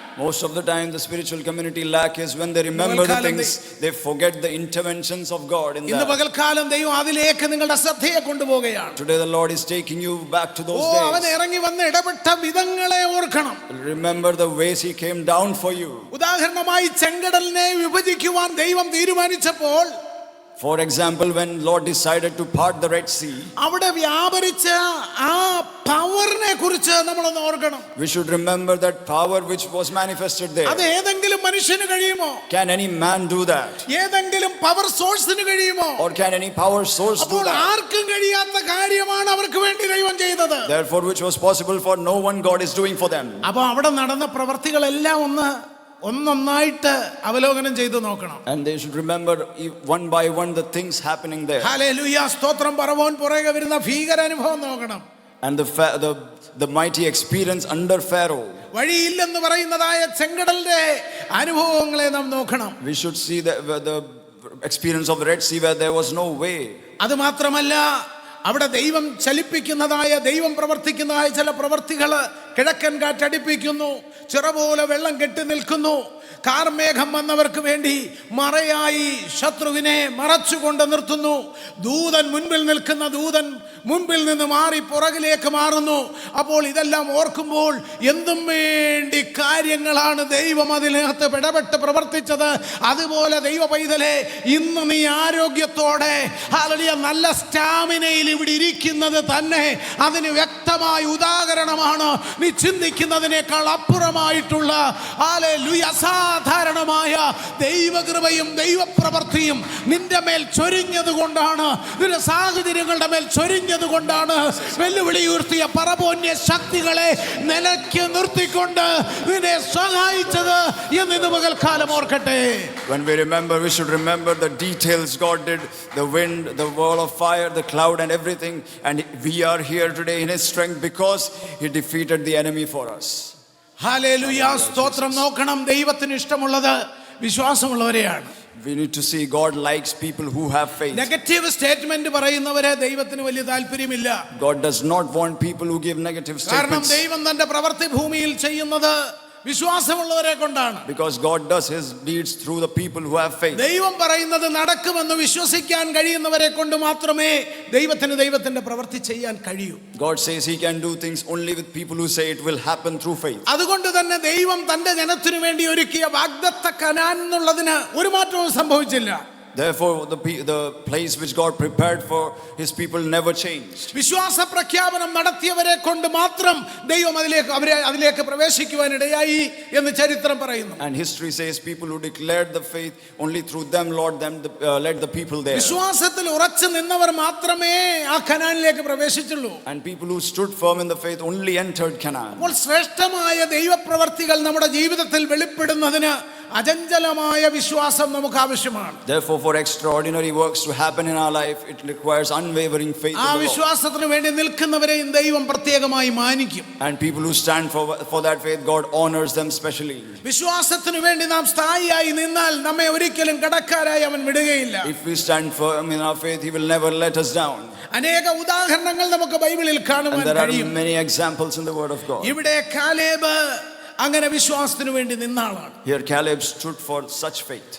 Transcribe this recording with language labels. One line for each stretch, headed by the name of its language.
English: Most of the time the spiritual community lack is when they remember the things, they forget the interventions of God in
Malayalam: ഇന്ന്
English: that.
Malayalam: പകൽക്കാലം ദൈവം അതിലേക്ക് നിങ്ങളുടെ ശ്രദ്ധയെ കൊണ്ടുപോവുകയാണ്.
English: Today the Lord is taking you back to those
Malayalam: അവൻ
English: days.
Malayalam: ഇറങ്ങി വന്ന് ഇടപെട്ട വിധങ്ങളെ ഓർക്കണം.
English: Remember the ways He came down for you.
Malayalam: ഉദാഹരണമായി ചെങ്കടലിനെ വിഭജിക്കുവാൻ ദൈവം തീരുമാനിച്ചപ്പോൾ,
English: For example, when Lord decided to part the Red Sea,
Malayalam: അവിടെ വ്യാപരിച്ച ആ പവറിനെ കുറിച്ച് നമ്മളൊന്ന് ഓർക്കണം.
English: we should remember that power which was manifested there.
Malayalam: അത് ഏതെങ്കിലും മനുഷ്യന് കഴിയുമോ?
English: Can any man do that?
Malayalam: ഏതെങ്കിലും പവർ സോഴ്സിന് കഴിയുമോ?
English: Or can any power source do
Malayalam: അപ്പോൾ
English: that?
Malayalam: ആർക്കും കഴിയാത്ത കാര്യമാണ് അവർക്ക് വേണ്ടി ദൈവം ചെയ്തത്.
English: Therefore, which was possible for no one, God is doing for them.
Malayalam: അപ്പോൾ അവിടെ നടന്ന പ്രവർത്തികളെല്ലാം ഒന്നൊന്നായിട്ട് അവലോകനം ചെയ്തു നോക്കണം.
English: And they should remember one by one the things happening there.
Malayalam: Hallelujah, സ്തോത്രം. പറവോൻ പുറകെ വരുന്ന ഭീകര അനുഭവം നോക്കണം.
English: And the mighty experience under Pharaoh.
Malayalam: വഴിയില്ലെന്ന് പറയുന്നതായ ചെങ്കടലിന്റെ അനുഭവങ്ങളെ നാം നോക്കണം.
English: We should see the experience of the Red Sea where there was no way.
Malayalam: അത് മാത്രമല്ല, അവിടെ ദൈവം ചലിപ്പിക്കുന്നതായ, ദൈവം പ്രവർത്തിക്കുന്നതായ ചില പ്രവർത്തികൾ, കിഴക്കൻ കാറ്റടിപ്പിക്കുന്നു, ചിറ പോലെ വെള്ളം കെട്ടി നിൽക്കുന്നു, കാർമേഘം വന്നവർക്ക് വേണ്ടി മറയായി ശത്രുവിനെ മറച്ചുകൊണ്ട് നിർത്തുന്നു, ദൂതൻ മുൻപിൽ നിൽക്കുന്ന ദൂതൻ മുൻപിൽ നിന്ന് മാറി പുറകിലേക്ക് മാറുന്നു. അപ്പോൾ ഇതെല്ലാം ഓർക്കുമ്പോൾ എന്തും വേണ്ടി കാര്യങ്ങളാണ് ദൈവം അതിനകത്ത് ഇടപെട്ട് പ്രവർത്തിച്ചത്. അതുപോലെ ദൈവ പൈതലെ, ഇന്ന് നീ ആരോഗ്യത്തോടെ, ഹല്ലേലൂയ, നല്ല സ്റ്റാമിനയിൽ ഇവിടെ ഇരിക്കുന്നത് തന്നെ അതിന് വ്യക്തമായ വ്യക്തമായ ഉദാഹരണമാണ്. നീ ചിന്തിക്കുന്നതിനേക്കാൾ അപ്പുറമായിട്ടുള്ള ഹല്ലേലൂയ അസാധാരണമായ ദൈവകൃപയും ദൈവപ്രവൃത്തിയും നിന്റെ മേൽ ചൊരിഞ്ഞത് കൊണ്ടാണ്, നിന്റെ സാഹചര്യങ്ങളുടെ മേൽ ചൊരിഞ്ഞത് കൊണ്ടാണ് വെല്ലുവിളി ഉയർത്തിയ പറപോന്യ ശക്തികളെ നിലയ്ക്ക് നിർത്തിക്കൊണ്ട് നിന്നെ സഹായിച്ചത് എന്ന് ഇന്ന് പകൽക്കാലം ഓർക്കട്ടെ.
English: When we remember, we should remember the details God did, the wind, the wall of fire, the cloud and everything. And we are here today in His strength because He defeated the enemy for us.
Malayalam: Hallelujah സ്തോത്രം. നോക്കണം, ദൈവത്തിന് ഇഷ്ടമുള്ളത് വിശ്വാസമുള്ളവരെയാണ്.
English: We need to see God likes people who have faith.
Malayalam: Negative statement പറയുന്നവരെ ദൈവത്തിന് വലിയ താല്പര്യമില്ല.
English: God does not want people who give negative
Malayalam: കാരണം
English: statements.
Malayalam: ദൈവം തന്റെ പ്രവൃത്തി ഭൂമിയിൽ ചെയ്യുന്നത് വിശ്വാസമുള്ളവരെ കൊണ്ടാണ്.
English: Because God does His deeds through the people who have faith.
Malayalam: ദൈവം പറയുന്നത് നടക്കുമെന്ന് വിശ്വസിക്കാൻ കഴിയുന്നവരെ കൊണ്ട് മാത്രമേ ദൈവത്തിന്റെ പ്രവൃത്തി ചെയ്യാൻ കഴിയൂ.
English: God says He can do things only with people who say it will happen through faith.
Malayalam: അതുകൊണ്ട് തന്നെ ദൈവം തന്റെ ജനത്തിനു വേണ്ടി ഒരുക്കിയ വാഗ്ദത്ത കനാൻ എന്നുള്ളതിന് ഒരു മാറ്റവും സംഭവിച്ചില്ല.
English: Therefore, the place which God prepared for His people never changed.
Malayalam: വിശ്വാസ പ്രഖ്യാപനം നടത്തിയവരെ കൊണ്ട് മാത്രം ദൈവം അതിലേക്ക് പ്രവേശിക്കുവാനിടയായി എന്ന് ചരിത്രം പറയുന്നു.
English: And history says people who declared the faith, only through them Lord led the people there.
Malayalam: വിശ്വാസത്തിൽ ഉറച്ചു നിന്നവർ മാത്രമേ ആ കനാനിലേക്ക് പ്രവേശിച്ചുള്ളൂ.
English: And people who stood firm in the faith only entered Canaan.
Malayalam: അപ്പോൾ ശ്രേഷ്ഠമായ ദൈവപ്രവർത്തികൾ നമ്മുടെ ജീവിതത്തിൽ വെളിപ്പെടുന്നതിന് അചഞ്ചലമായ വിശ്വാസം നമുക്ക് ആവശ്യമാണ്.
English: Therefore, for extraordinary works to happen in our life, it requires unwavering faith in
Malayalam: ആ
English: the Lord.
Malayalam: വിശ്വാസത്തിന് വേണ്ടി നിൽക്കുന്നവരെയും ദൈവം പ്രത്യേകമായി മാനിക്കും.
English: And people who stand for that faith, God honors them specially.
Malayalam: വിശ്വാസത്തിന് വേണ്ടി നാം സ്ഥായിയായി നിന്നാൽ നമ്മെ ഒരിക്കലും കടക്കാരായി അവൻ വിടുകയില്ല.
English: If we stand firm in our faith, He will never let us down.
Malayalam: അനേക ഉദാഹരണങ്ങൾ നമുക്ക് ബൈബിളിൽ കാണുവാൻ
English: And there are
Malayalam: കഴിയും.
English: many examples in the Word of God.
Malayalam: ഇവിടെ കാലേബ് അങ്ങനെ വിശ്വാസത്തിന് വേണ്ടി നിന്ന ആളാണ്.
English: Here Caleb stood for such faith.